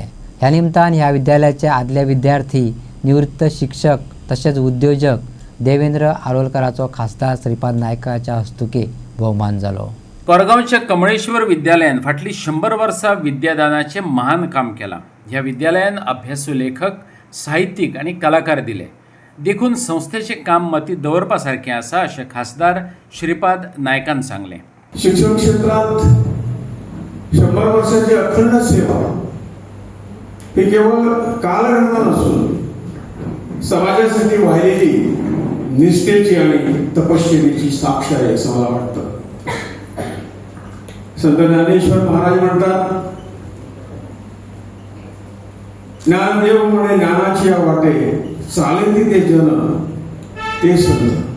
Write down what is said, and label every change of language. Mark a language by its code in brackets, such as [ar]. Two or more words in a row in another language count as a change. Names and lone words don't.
[kok] ह्या निमतान ह्या विद्यालयाचे आदले विद्यार्थी निवृत्त शिक्षक तसेच उद्योजक देवेंद्र आरोलकराचो खासदार श्रीपाद नायकाच्या हस्तुकी भोवमान जालो. कोरगांवच्या कमळेश्वर विद्यालयान फाटली 100 वर्सां विद्यादानाचे महान काम केलां. ह्या विद्यालयान अभ्यासू लेखक साहित्यीक आणि कलाकार दिले देखून संस्थेचे काम मती दवरपा सारकें आसा अशें खासदार श्रीपाद नायकान सांगलें. [mr] शिक्षण क्षेत्रात 100 वर्षाची अखंड सेवा ही केवळ कालगणना नसून समाजासाठी वाहिलेली निष्ठेची आणि तपश्चर्येची साक्ष आहे असं मला वाटतं. संत ज्ञानेश्वर महाराज म्हणतात ज्ञानदेव म्हणे ज्ञानाची वाटे चालेती ते जन ते संत.